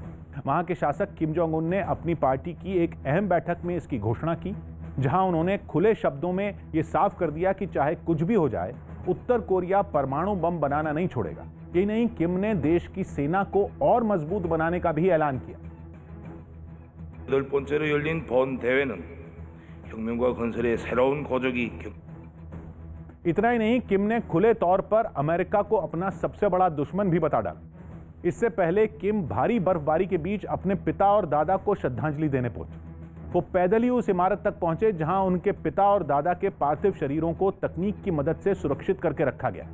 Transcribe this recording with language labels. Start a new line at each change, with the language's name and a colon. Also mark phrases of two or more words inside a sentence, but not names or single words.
Hindi: वहां के शासक किम जोंग उन ने अपनी पार्टी की एक अहम बैठक में इसकी घोषणा की, जहां उन्होंने खुले शब्दों में ये साफ कर दिया कि चाहे कुछ भी हो जाए, उत्तर कोरिया परमाणु बम बनाना नहीं छोड़ेगा। यही नहीं, किम ने देश की सेना को और मजबूत बनाने का भी ऐलान किया।
Korean: 8번째로 열린 본 대회는 혁명과 건설의 새로운 고적이
Hindi: इतना ही नहीं, किम ने खुले तौर पर अमेरिका को अपना सबसे बड़ा दुश्मन भी बता डाला। इससे पहले किम भारी बर्फबारी के बीच अपने पिता और दादा को श्रद्धांजलि देने पहुंचे। वो पैदल ही उस इमारत तक पहुंचे जहां उनके पिता और दादा के पार्थिव शरीरों को तकनीक की मदद से सुरक्षित करके रखा गया।